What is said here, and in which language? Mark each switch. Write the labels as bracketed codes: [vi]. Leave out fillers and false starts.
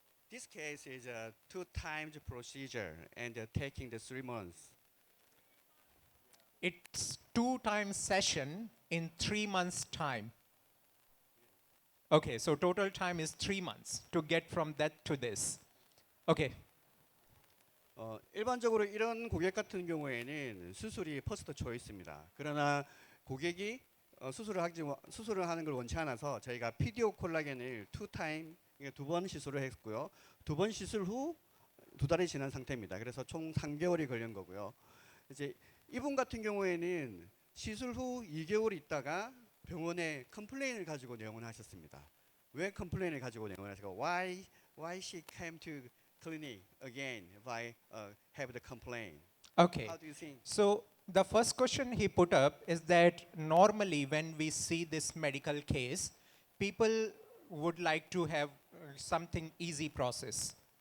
[en] This case is a 2 times procedure and taking the 3 months. It's 2 times session in 3 months' time. Okay, so total time is 3 months to get from that to this. Okay, [ko] 일반적으로 이런 고객 같은 경우에는 수술이 퍼스트 초이스입니다. 그러나 고객이 수술을 하는 걸 원치 않아서 저희가 PDO 콜라겐을 2 타임 2번 시술을 했고요. 2번 시술 후 2달이 지난 상태입니다. 그래서 총 3개월이 걸린 거고요. 이제 이분 같은 경우에는 시술 후 2개월 있다가 병원에 컴플레인을 가지고 내원을 하셨습니다. [en] 왜 컴플레인을 가지고 내원을 하시고 why she came to clinic again why have the complaint? okay. How do you think? So the first question he put up is that normally when we see this medical case, people would like to have something easy process.